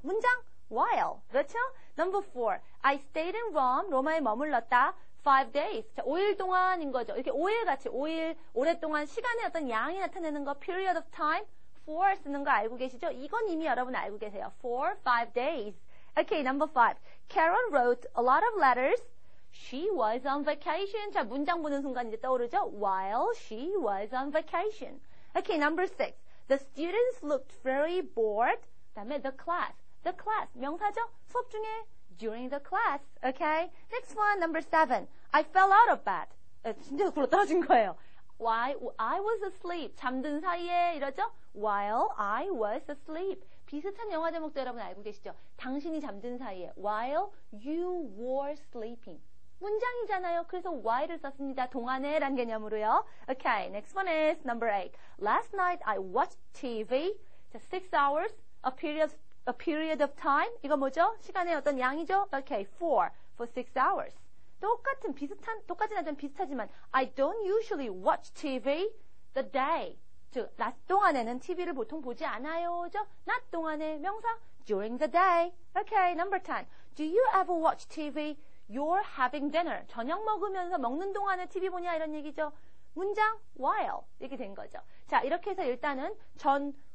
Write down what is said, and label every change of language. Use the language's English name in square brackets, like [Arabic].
[Korean] 문장? [English] while. [Korean] 그렇죠? [English] Number 4. I stayed in Rome. [Korean] 로마에 머물렀다. 5 days. 자, 5일 동안인 거죠. 이렇게 5일 같이 5일 오랫동안 시간의 어떤 양이 나타내는 거 period of time for 쓰는 거 알고 계시죠? 이건 이미 여러분 알고 계세요. [English] for 5 days. Okay, number 5. Carol wrote a lot of letters. She was on vacation. [Korean] 자, 문장 보는 순간 이제 떠오르죠? [English] While she was on vacation. Okay, number 6. The students looked very bored. 그다음에 the class. The class. 명사죠? [Korean] 수업 중에 [English] during the class. Okay? Next one, number 7. I fell out of bed. [Korean] 진짜 굴러 떨어진 거예요. [English] Why? I was asleep. [Korean] 잠든 사이에 이러죠? [English] While I was asleep. [Korean] 비슷한 영화 제목도 여러분 알고 계시죠? 당신이 잠든 사이에. [English] While you were sleeping. [Korean] 문장이잖아요. 그래서 while을 썼습니다. 동안에란 개념으로요. [English] Okay, next one is number 8. Last night I watched TV. 자, 6 hours, a period of time. [Korean] 이거 뭐죠? 시간의 어떤 양이죠? [English] Okay, for 6 hours. [Korean] 똑같진 않지만 비슷하지만 [English] I don't usually watch TV the day. [Korean] 즉, 낮 동안에는 TV를 보통 보지 않아요죠? 낮 동안에 명사 [English] during the day. Okay, number 10. Do you ever watch TV? You're having dinner. [Korean] 저녁 먹으면서 먹는 동안에 TV 보냐 이런 얘기죠. 문장 while 이렇게 된 거죠. 자, 이렇게 해서 일단은 전